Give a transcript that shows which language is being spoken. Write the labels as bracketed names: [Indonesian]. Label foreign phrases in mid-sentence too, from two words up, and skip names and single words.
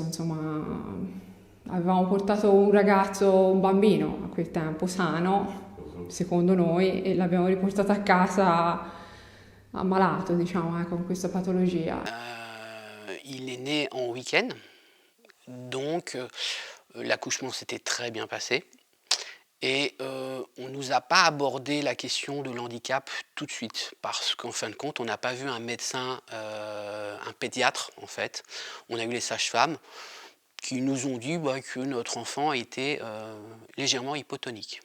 [Italian] Insomma, avevamo portato un bambino a quel tempo sano, secondo noi, e l'abbiamo riportato a casa ammalato, diciamo, con questa patologia. [French] Il est né en week-end, donc l'accouchement s'était très bien passé. Et on ne nous a pas abordé la question de l'handicap tout de suite, parce qu'en fin de compte, on n'a pas vu un médecin, un pédiatre en fait. On a eu les sages-femmes qui nous ont dit que notre enfant était légèrement hypotonique.